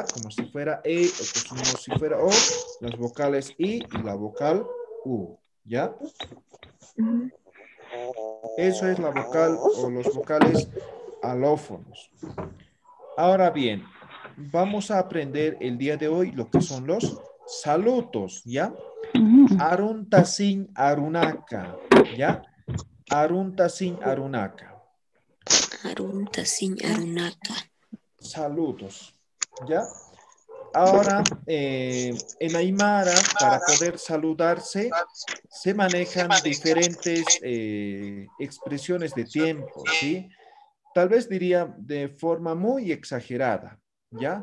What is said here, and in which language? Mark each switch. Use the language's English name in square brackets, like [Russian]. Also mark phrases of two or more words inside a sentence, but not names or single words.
[Spanish] Como si fuera E o como si fuera O, las vocales I y la vocal U, ¿ya? Eso es la vocal o los vocales alófonos. Ahora bien, vamos a aprender el día de hoy lo que son los saludos, ¿ya? [Aymara] Aruntasin arunaka, ¿ya? Aruntasin arunaka. Aruntasin arunaka. [Spanish] Saludos, ¿ya? Ahora, en Aymara, para poder saludarse, se manejan diferentes expresiones de tiempo, ¿sí? Tal vez diría de forma muy exagerada, ¿ya?